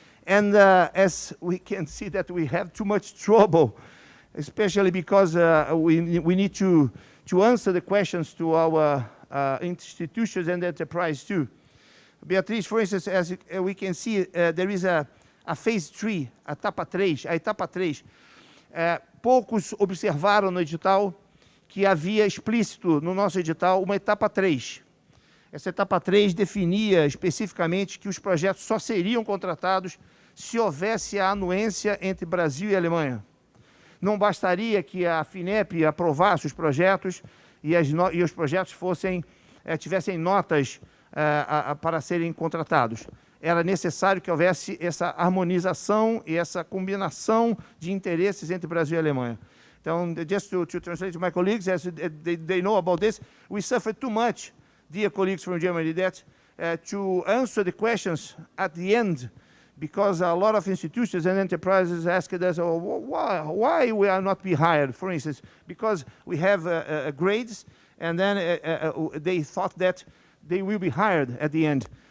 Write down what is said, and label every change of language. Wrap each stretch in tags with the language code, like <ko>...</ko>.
<en>And as we can see that we have too much trouble, especially because we need to answer the questions to our institutions and enterprise too. Beatriz, for instance, as we can see, there is a phase 3,</en> <pt>a etapa 3. Poucos observaram no edital que havia explícito no nosso edital uma etapa 3. Essa etapa 3 definia especificamente que os projetos só seriam contratados se houvesse a anuência entre Brasil e Alemanha. Não bastaria que a FINEP aprovasse os projetos e os projetos tivessem notas para serem contratados. Era necessário que houvesse essa harmonização e essa combinação de interesses entre Brasil e Alemanha.</pt> <en>Just to translate to my colleagues, as they know about this, we suffered too much, dear colleagues from Germany, that to answer the questions at the end, because a lot of institutions and enterprises asked us, oh, why we are not be hired, for instance, because we have grades, and then they thought that they will be hired at the end.</en>